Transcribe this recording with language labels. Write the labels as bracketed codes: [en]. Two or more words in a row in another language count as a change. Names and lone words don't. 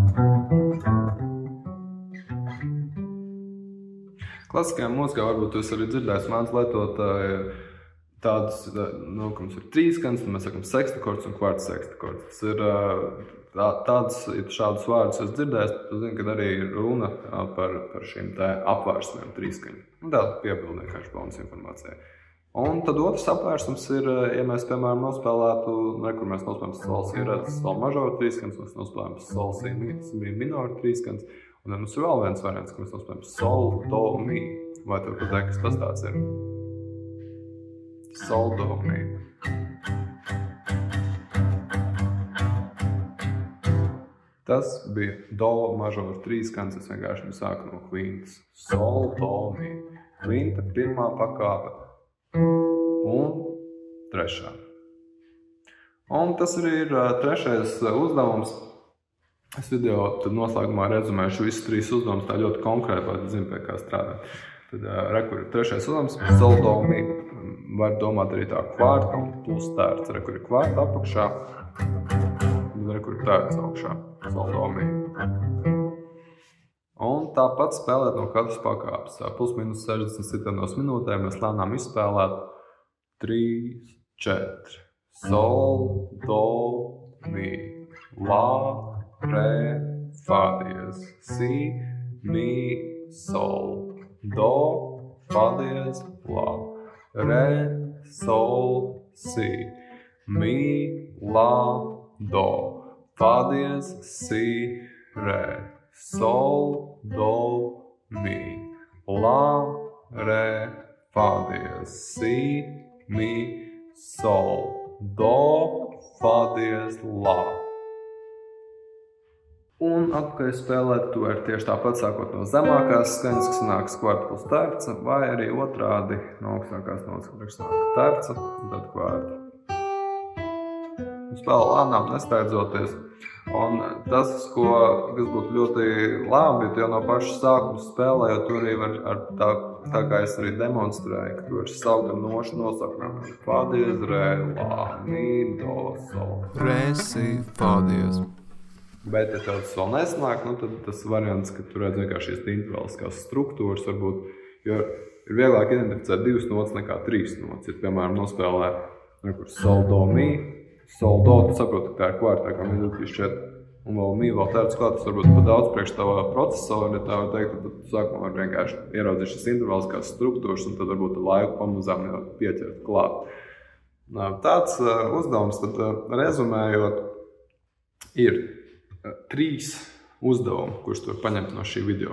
[lv] Klasiskajā mūzikā varbūt tu esi arī dzirdējis mēdz lietot tādus, nu, ka mums ir trīskaņas, tad mēs sakam sekstakords un kvarts sekstakords. Tas ir tāds, ja tu šādus vārdus esi dzirdējis, tu zini, kad arī ir runa par šīm te apvērsumiem trīskaņu. Un tā piebildi vienkārši bonus informācijai. Un tad otrs apvērsums ir, ja mēs, piemēram, nospēlētu, kur mēs nospēlējam sol, si, re, sol mažora trīskaņas, mēs nospēlējam sol, si, mi minora trīskaņas, un tad mums ir vēl viens variants, ka mēs nospēlējam sol, do, mi. Vai tev pateikt, kas tas tāds ir? Sol, do, mi. Tas bija do mažora trīskaņas, es vienkārši sāku no kvintas. Sol, do, mi. Kvinta, pirmā pakāpe un trešā. Un tas arī ir trešais uzdevums. Es video tad noslēgumā rezumēšu visus 3 uzdevumus tā ļoti konkrēti, lai zinu, pie kā strādāt. Tad rekur ir trešais uzdevums, sol, do, mi. Var domāt arī tā kvarta un plus tērts. Rekur ir kvarta apakšā, rekur ir tērts augšā. Sol, do, mi. Un tāpat spēlēt no katras pakāpes. Plus minus 60 sitienos minūtē mēs lēnām izspēlēt 3, 4. Sol, do, mi. La, re, fā diez. Si, mi, sol. Do, fā diez, la. Re, sol, si. Mi, la, do. Fā diez, si, re. Sol, do, mi. La, re, fā diez. Si, mi, sol. Do, fā diez, la. Un atpakaļ spēlēt to ir tieši tāpat sākot no zemākās skaņas, kas nāks kvarta plus tērca, vai arī otrādi no augstākās notas, kas nāk tērca un tad kvarta. spēlē lēnām, nesteidzoties. Un tas, kas būtu ļoti labi, tu jau no paša sākuma spēlē, jo tu arī var ar tā kā es arī demonstrēju, ka tu vari saukt ar nošu nosaukumu. Fa, diez, re, la, mi, do, sol. Re, si, fa, diez. Bet, ja tev tas vēl nesanāk, tad tas variants, ka tu redz vienkārši šīs intervaliskās struktūras, varbūt, jo ir vieglāk identificēt 2 notas nekā 3 notas. Ja, piemēram, nospēlē sol, do, mi, sol, do, tu saproti, ka tā ir kvārtā, kā mi, do, 3, 4, un vēl mi, vēl tāds klāt, tas varbūt pat daudz priekš tavā procesora, ja tā var teikt, tad tu sākumā var vienkārši ieraudzīt šīs intervaliskās struktūras, un tad varbūt laiku pamazām jau pieķert klāt. Tāds uzdevums, tad rezumējot, ir 3 uzdevumi, kurus tu vari paņemt no šī video.